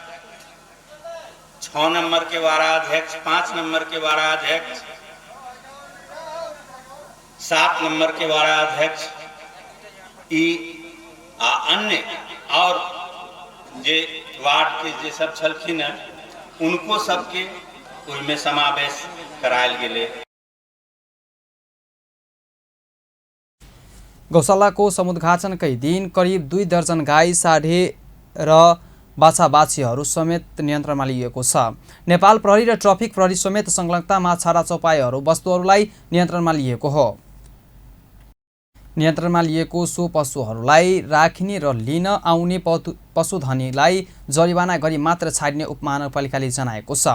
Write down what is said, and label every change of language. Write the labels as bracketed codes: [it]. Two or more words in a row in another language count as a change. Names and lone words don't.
[mai] 6 नंबर के वार्ड अध्यक्ष, 5 नंबर के वार्ड अध्यक्ष, 7 नंबर के वार्ड अध्यक्ष अन्य और जे वार्ड के जे सब छलखिन है उनको सबके उनमें समावेश करायल गेले। [ne] गौशालाको समुद्घाटनकै दिन करिब 2 दर्जन गाई, साढे र बाछा-बाछीहरू समेत नियन्त्रणमा लिएको छ। नेपाल प्रहरी र ट्राफिक प्रहरी समेत संलग्नतामा छाडा चौपाईहरू वस्तुहरूलाई नियन्त्रणमा लिएको हो। नियन्त्रणमा लिएको सो पशुहरूलाई राखिने र लिन आउने पशुधनीलाई जरिवाना गरी मात्र छाड्ने उपमहानगरपालिकाले जनाएको छ।